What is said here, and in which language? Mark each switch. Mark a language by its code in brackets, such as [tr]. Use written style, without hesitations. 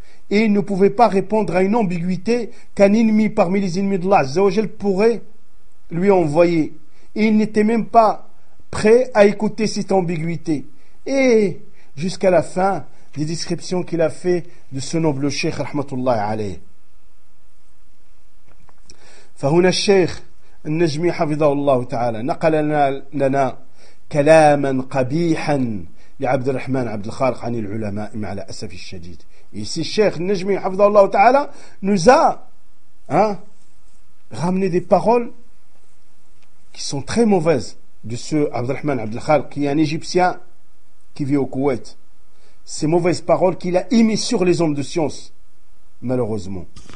[fr] Et il ne pouvait pas répondre à une ambiguïté qu'un ennemi parmi les ennemis d'Allah, Azza wa Jal, pourrait lui envoyer. Et il n'était même pas prêt à écouter cette ambiguïté. Et jusqu'à la fin des descriptions qu'il a fait de ce noble cheikh, rahmatullahi alayh. [ar] فهنا الشيخ النجمي حفظه الله تعالى نقل لنا كلاما قبيحا لعبد الرحمن عبد الخالق عن العلماء مع الأسف الشديد. [fr] Ici, [ar] الشيخ النجمي حفظه الله تعالى [fr] nous a ramené des paroles qui sont très mauvaises de ce Abd al-Rahman Abd al-Khalq, qui est un Égyptien qui vit au Koweït. Ces mauvaises paroles qu'il a émises sur les hommes de science, malheureusement.